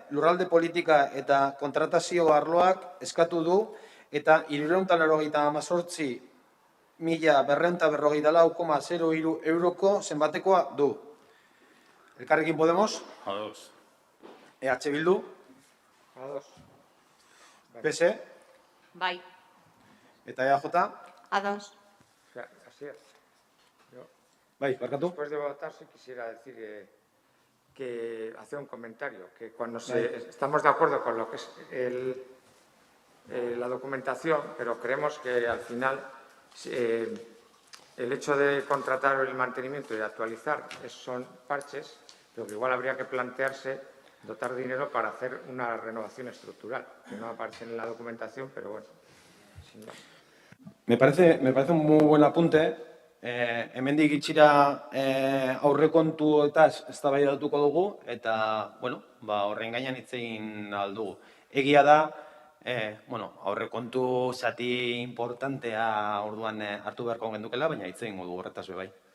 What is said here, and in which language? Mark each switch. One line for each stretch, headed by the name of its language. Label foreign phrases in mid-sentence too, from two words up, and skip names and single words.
Basque: Lurralde politika eta kontratazio arloak eskatu du eta 398.254,03 euroko zenbatekoa du. Elkarrekin Podemos, Ados. EH Bildu, Ados. PSE Bai. eta EAJ. Ados.
Spanish: O sea, así es.
Basque: Bai, barkatu.
Spanish: Después de votar, sí quisiera decir que hacer un comentario, que cuando estamos de acuerdo con lo que es la documentación, pero creemos que al final el hecho de contratar el mantenimiento y de actualizar son parches, pero que igual habría que plantearse dotar dinero para hacer una renovación estructural, que no aparece en la documentación, pero bueno, sin más. Me parece un muy buen apunte.
Basque: Hemendik itxira aurrekontuetaz eztabaidatuko dugu eta, bueno, horren gainean hitz egin ahal dugu. Egia da, aurrekontu zati importantea orduan hartu beharko gendukela, baina hitz egingo dugu horretaz bai.